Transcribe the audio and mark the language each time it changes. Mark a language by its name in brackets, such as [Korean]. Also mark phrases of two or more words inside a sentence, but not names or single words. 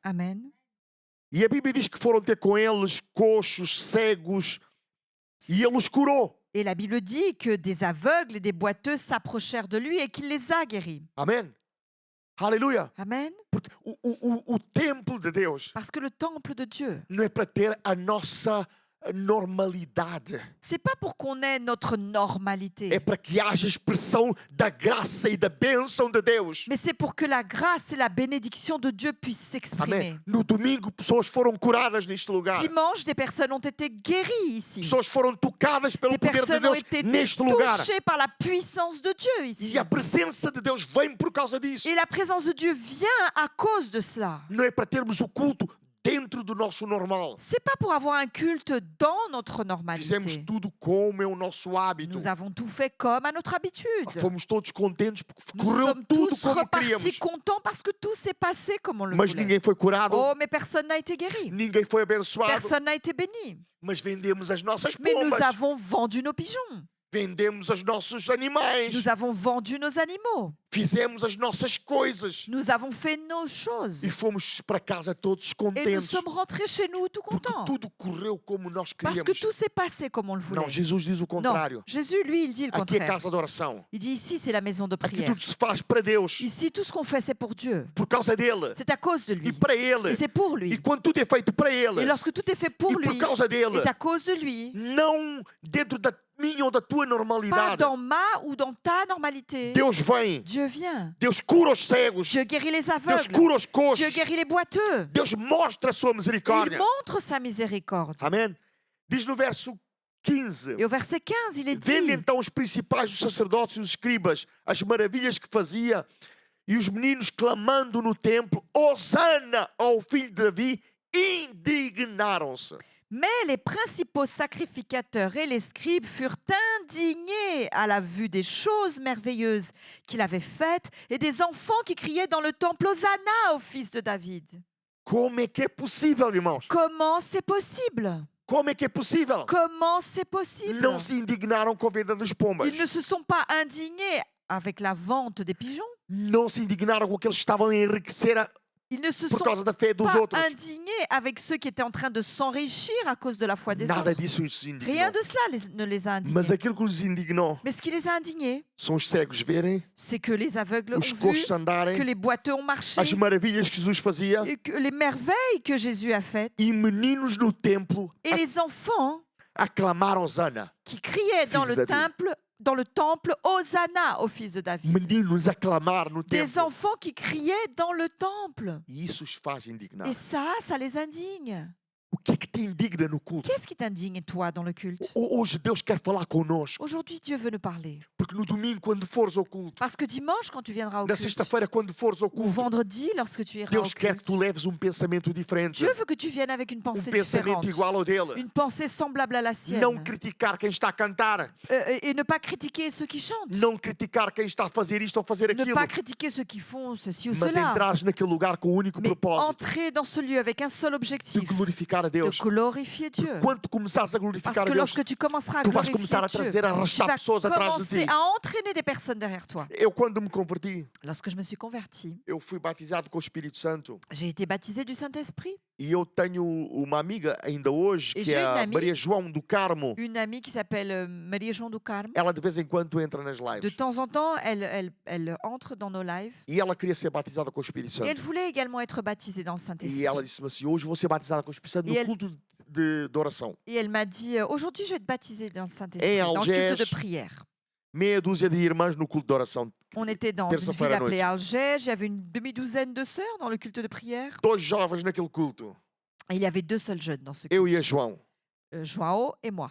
[Portuguese] Amen. E a Bíblia diz que foram ter com eles coxos, cegos, e ele os curou. [French] Et la Bible dit que des aveugles et des boiteux s'approchèrent de lui et qu'il les a guéris. [Portuguese] Amém. Aleluia. Amen. Porque o templo de Deus [French] Parce que le temple de Dieu, [Portuguese] não é para ter a nossa normalidade. [French] c'est pas pour qu'on ait notre normalité, [Portuguese] É para que haja expressão da graça e da bênção de Deus. [French] mais c'est pour que la grâce et la bénédiction de Dieu puissent s'exprimer. [Portuguese] Amém. No domingo, pessoas foram curadas neste lugar. [French] Dimanche, des personnes ont été guéries ici. [Portuguese] Pessoas foram tocadas pelo [French] Des [Portuguese] poder de [French] personnes ont [Portuguese] Deus [French] été [Portuguese] neste lugar. [French] touchées par la puissance de Dieu ici. [Portuguese] E a presença de Deus vem por causa disso. [French] Et la présence de Dieu vient à cause de cela. [Portuguese] Não é para termos o culto dentro do nosso normal. [French] C'est pas pour avoir un culte dans notre [Portuguese] Fizemos [French] normalité. [Portuguese] tudo como é o nosso hábito. [French] Nous avons tout fait comme à notre habitude. [Portuguese] Fomos todos contentes porque [French] Nous [Portuguese] correu [French] sommes [Portuguese] tudo [French] tous [Portuguese] como [French] repartis [Portuguese] queríamos. [French] contents parce que tout s'est passé comme on le [Portuguese] Mas [French] voulait. [Portuguese] ninguém foi curado, [French] Oh, mais personne n'a été guéri. [Portuguese] ninguém foi abençoado. [French] Personne n'a été béni. [Portuguese] Mas vendemos as nossas [French] Mais nous [Portuguese] pombas, [French] avons vendu nos pigeons. [Portuguese] vendemos os nossos animais, [French] Nous avons vendu nos animaux. [Portuguese] fizemos as nossas coisas [French] Nous avons fait nos choses. [Portuguese] e fomos para casa todos [French] Et nous [Portuguese] contentes. [French] sommes rentrés chez nous tout [Portuguese] Porque [French] contents. [Portuguese] tudo correu como nós [French] Parce que [Portuguese] queríamos. [French] tout s'est passé comme on le voulait. [Portuguese] Não, Jesus diz o [French] Non, [Portuguese] contrário. [French] Jésus, lui, il dit le [Portuguese] Aqui é [French] contraire. [Portuguese] casa de oração. [French] Il dit ici, c'est la maison de [Portuguese] Aqui [French] prière. [Portuguese] tudo se faz para Deus, [French] Ici, tout ce qu'on fait, c'est pour Dieu. [Portuguese] por causa dele [French] C'est à cause de [Portuguese] e [French] lui. [Portuguese] para [French] Et [Portuguese] ele. [French] c'est pour lui. [Portuguese] E quando tudo é feito para [French] Et [Portuguese] ele [French] lorsque tout est fait pour [Portuguese] e por [French] lui, [Portuguese] causa dele, [French] et à cause de lui, [Portuguese] não dentro da minha ou da tua [French] pas [Portuguese] normalidade, [French] dans ma ou dans ta normalité, [Portuguese] Deus vem, [French] Dieu vient. [Portuguese] Deus cura os cegos, [French] Dieu guérit les [Portuguese] Deus [French] aveugles. [Portuguese] cura os [French] Dieu [Portuguese] coxos, [French] guérit les boiteux. [Portuguese] Deus mostra a sua [French] Il [Portuguese] misericórdia. [French] montre sa miséricorde. [Portuguese] Amém? Diz no verso 15: [French] Et au verset 15, il est [Portuguese] vendo [French] dit, [Portuguese] então os principais, os sacerdotes e os escribas, as maravilhas que fazia, e os meninos clamando no templo, Hosana ao filho de Davi, indignaram-se. [French] mais les principaux sacrificateurs et les scribes furent indignés à la vue des choses merveilleuses qu'il avait faites et des enfants qui criaient dans le temple Hosanna au fils de David. [Portuguese] Como é que é possível, irmãos? [French] Comment c'est possible? [Portuguese] Como é que é possível? [French] Comment c'est possible? [Portuguese] Não se indignaram com a venda dos pombas. [French] Ils ne se sont pas indignés avec la vente des pigeons. [Portuguese] Não se indignaram com aqueles que estavam a enriquecer [French] Ils ne se [Portuguese] por [French] sont [Portuguese] causa da fé dos [French] pas [Portuguese] outros. [French] indignés avec ceux qui étaient en train de s'enrichir à cause de la foi des [Portuguese] Nada [French] autres. [Portuguese] disso os [French] Rien [Portuguese] indignou. [French] de cela ne les a indignés. [Portuguese] Mas aquilo que os indignou [French] Mais ce qui les a indignés, [Portuguese] são os cegos verem, [French] c'est que les aveugles ont [Portuguese] os [French] vu, [Portuguese] coxos [French] que [Portuguese] andarem, [French] les boiteux ont marché, [Portuguese] as maravilhas que Jesus fazia, [French] et que les merveilles que Jésus a faites. [Portuguese] e meninos no templo [French] Et les enfants [Portuguese] aclamaram Hosana. [French] qui criaient dans Fils le de David. temple Hosanna au fils de David. [Portuguese] Meninos aclamaram no [French] Des [Portuguese] templo. [French] enfants qui criaient dans le temple. [Portuguese] E isso os faz indignar. [French] Et ça les indigne. [Portuguese] O que é que te indigna no culto? [French] Qu'est-ce qui t'indigne, toi, dans le culte? [Portuguese] Hoje Deus quer falar connosco. [French] Aujourd'hui, Dieu veut nous parler. [Portuguese] Porque no domingo, quando fores ao culto, [French] Parce que dimanche, quand tu viendras au [Portuguese] na [French] culte, [Portuguese] sexta-feira, quando fores ao [French] ou [Portuguese] culto, [French] vendredi, lorsque tu iras au [Portuguese] Deus quer que tu [French] culte, [Portuguese] leves pensamento diferente. [French] Dieu veut que tu viennes avec une pensée [Portuguese] Pensamento [French] différente, [Portuguese] igual ao dele. [French] une pensée semblable à la sienne, [Portuguese] Não criticar quem está a cantar. [French] et ne pas critiquer ceux qui chantent, [Portuguese] Não criticar quem está a fazer isto ou fazer [French] ne [Portuguese] aquilo. [French] pas critiquer ceux qui font ceci ou [Portuguese] Mas [French] cela, [Portuguese] entrares naquele lugar com o único [French] mais [Portuguese] propósito [French] entrer dans ce lieu avec un seul [Portuguese] de [French] objectif, [Portuguese] glorificar a [French] de [Portuguese] Deus. [French] glorifier Dieu. [Portuguese] Quando tu começares a [French] Parce [Portuguese] glorificar a [French] que [Portuguese] Deus, [French] lorsque tu commenceras à [Portuguese] tu vais [French] glorifier [Portuguese] começar a [French] Dieu, [Portuguese] trazer, a [French] tu [Portuguese] arrastar [French] vas [Portuguese] pessoas atrás de [French] commencer [Portuguese] ti. [French] à entraîner des personnes derrière toi. [Portuguese] Eu, quando me converti, [French] Lorsque je me suis convertie, [Portuguese] eu fui batizado com o Espírito Santo. [French] j'ai été baptisée du Saint-Esprit. [Portuguese] E eu tenho uma amiga ainda hoje, [French] E [Portuguese] que é [French] j'ai une [Portuguese] a [French] amie- [Portuguese] Maria João do Carmo. [French] Une amie qui s'appelle Maria João do Carmo. [Portuguese] Ela de vez em quando entra nas [French] De [Portuguese] lives. [French] temps en temps, elle entre dans nos lives. [Portuguese] E ela queria ser batizada com o Espírito [French] Et elle [Portuguese] Santo. [French] voulait également être baptisée dans le [Portuguese] E [French] Saint-Esprit. [Portuguese] ela disse-me assim, hoje vou ser batizada com o Espírito Santo E no ele- culto de oração. [French] Et elle m'a dit, aujourd'hui, je vais être baptisée dans le Saint-Esprit, Et dans le culte de [Portuguese] Algés, [French] prière. [Portuguese] Meia dúzia de irmãs no culto de oração. [French] On était dans une [Portuguese] Terça-feira [French] ville [Portuguese] à [French] appelée [Portuguese] noite. [French] Alger. Il y avait une demi-douzaine de sœurs dans le culte de prière. [Portuguese] Dois jovens naquele culto. [French] Et il y avait 2 seuls jeunes dans ce [Portuguese] Eu [French] culte, [Portuguese] e a João. [French] Joao et moi.